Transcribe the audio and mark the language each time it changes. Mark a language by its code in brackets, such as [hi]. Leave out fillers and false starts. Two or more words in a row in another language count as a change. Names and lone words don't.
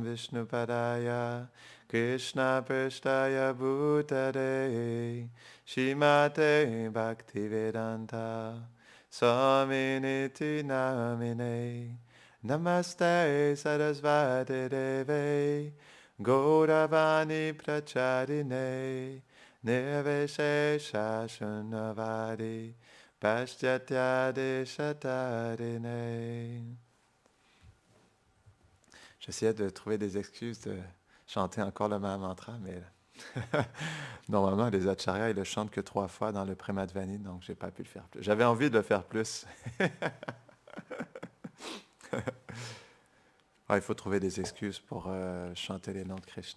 [sa] Vishnupadaya Krishna Prasthaya Bhutare Shrimate Bhaktivedanta Swaminiti Namine Namaste Sarasvati Deve Gauravani Pracharine Nirvishesha Shunavadi Paschatya Deshatarine. [fr] J'essayais de trouver des excuses de chanter encore le même mantra, mais normalement, les acharyas, ils le chantent que 3 fois dans le Premadvani, donc je n'ai pas pu le faire plus. J'avais envie de le faire plus. Il faut trouver des excuses pour chanter les noms de Krishna.